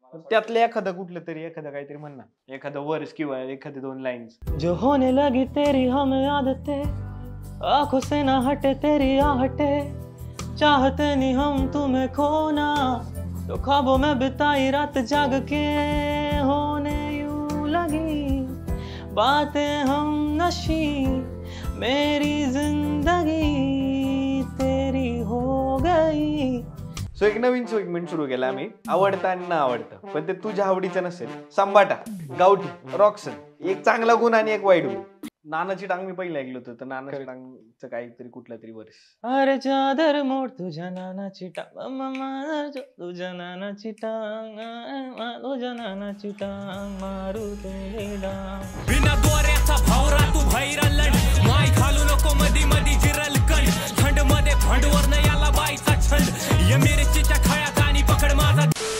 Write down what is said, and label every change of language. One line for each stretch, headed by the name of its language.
Marathi: त्यातलं एखादं कुठलं तरी एखादं काहीतरी म्हण ना, एखादं वर्स किंवा एखादे 2 लाईन्स.
Hindi: जो होने लगी तेरी हमें आदतें, आंखों से ना हटे तेरी आहटे, चाहते नहीं हम तुम्हें खोना, तो ख्वाबों में बिताई रात जाग के, होने यूं लगी बातें हम नशी, मेरी जिंदगी तेरी हो गई.
Marathi: सो एक नवीन सेगमेंट सुरू केला आम्ही, आवडतं आणि ना आवडतं. पण ते तुझ्या आवडीचं नसेल. संबाटा, गावठी, रॉक्सन, एक चांगला गुण आणि एक वाईट गुण. नानाची टांग मी पहिलं ऐकलं होतं, तर नानाची टांगचं काहीतरी कुठलं तरी वर्ष. अरे चादर मोड तुझ्या नानाची टांग, तुझ्या नानाची टांग, तुझ्या नानाची टांग मारू तुला बिना दोऱ्याचा भावरा तू भैरल, माय घालू नको मधी मधी जिरल कण, थंड मध्ये भंडवर न याला बाईचा छंद, ये मिरचीच्या खळ्यात आणि पकड माझा.